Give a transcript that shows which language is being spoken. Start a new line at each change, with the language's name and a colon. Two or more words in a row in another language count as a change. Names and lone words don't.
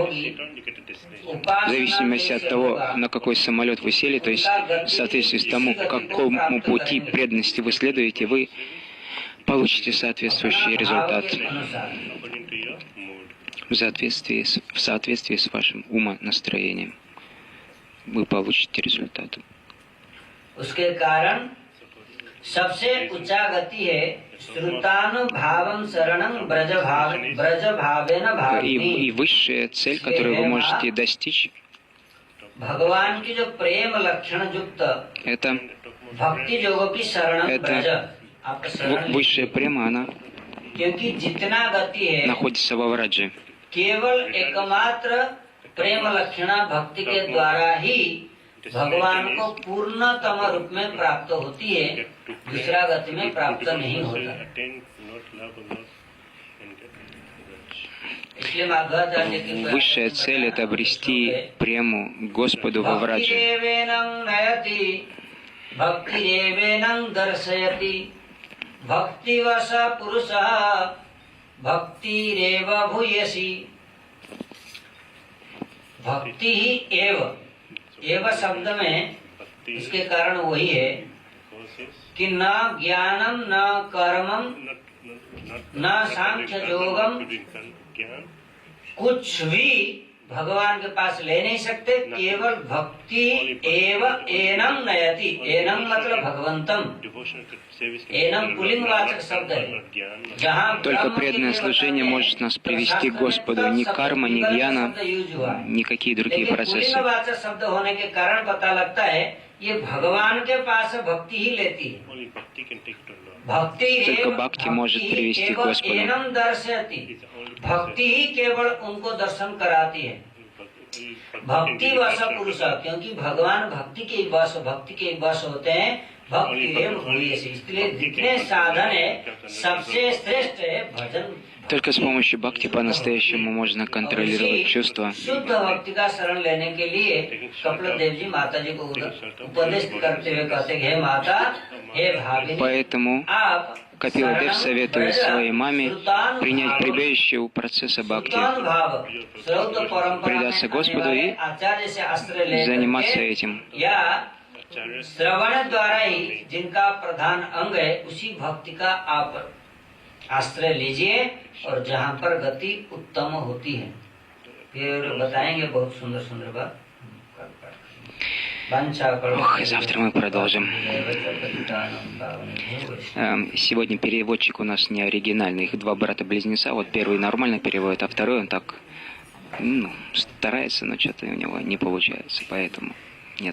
Russian: В зависимости от того, на какой самолет вы сели, то есть в соответствии с тому, какому пути преданности вы следуете, вы получите соответствующий результат в соответствии с вашим умонастроением. Вы получите результат.
Hindi: उसके कारण सबसे ऊंचा गति है
Sanskrit: श्रुतानुभावं शरणं ब्रजभावेन भाविनी।
Russian: И высшая цель, которую вы можете достичь,
Hindi: भगवान की जो प्रेम लक्षण युक्त
Russian: это
Hindi: भक्ति योगों की शरण ब्रज, आपका शरण,
Russian: высшая према, она
Hindi: क्योंकि जितना गति है
Russian: находится во Врадже.
Hindi: केवल एकमात्र प्रेम लक्षणा भक्ति के द्वारा ही भगवान को पूर्णतम रूप में प्राप्त होती है, दूसरा गति में प्राप्त नहीं होता। इसलिए माध्वाचार्य की
Russian: Высшая цель — это обрести прему к Господу во враджи.
Sanskrit: भक्तिरेवेनं नयति भक्तिरेवेनं दर्शयति भक्तिवशः पुरुषः भक्तिरेव भूयसी।
Hindi: भक्ति ही एव शब्द में इसके कारण वही है कि
Sanskrit: न ज्ञानम न कर्मम न सांख्य योगम
Hindi: कुछ भी भगवान के पास ले नहीं सकते, केवल
Sanskrit: भक्ति एव एनम नयति।
Hindi: एनम मतलब भगवंतम, एनम पुल्लिंगवाचक शब्द है। जहाँ
Russian: Только преданное служение может нас привести к Господу. Ни карма, ни гьяна, никакие другие процессы.
Hindi: पुल्लिंगवाचक शब्द होने के कारण पता लगता है ये भगवान के पास भक्ति ही लेती है। भक्ति
Russian: Только bhakti может привести к Господу.
Sanskrit: एनम दर्शयति,
Hindi: भक्ति ही केवल उनको दर्शन कराती है। भक्ति वश पुरुष, क्योंकि भगवान भक्ति के वश होते हैं। भक्ति एवं हुई, इसलिए जितने साधन है सबसे श्रेष्ठ है भजन।
Russian: Только с помощью бхакти по-настоящему можно контролировать чувства.
Hindi: शुद्ध भक्ति का शरण लेने के लिए कपिल देव जी माता जी को उपदेश करते हुए कहते हे माता हे भागिनी,
Russian: Поэтому
Hindi: आप
Russian: Капила Дев советует своей маме принять прибежище у процесса бхакти, предаться Господу и заниматься этим.
Hindi: श्रवण द्वारा ही जिनका प्रधान अंग है उसी भक्ति का आप आश्रय लीजिए और जहाँ पर गति उत्तम होती है। फिर बताएंगे बहुत सुंदर सुंदर बात।
Russian: Ох, и завтра мы продолжим. Сегодня переводчик у нас не оригинальный. Их два брата-близнеца. Вот первый нормально переводит, а второй он так старается, но что-то у него не получается.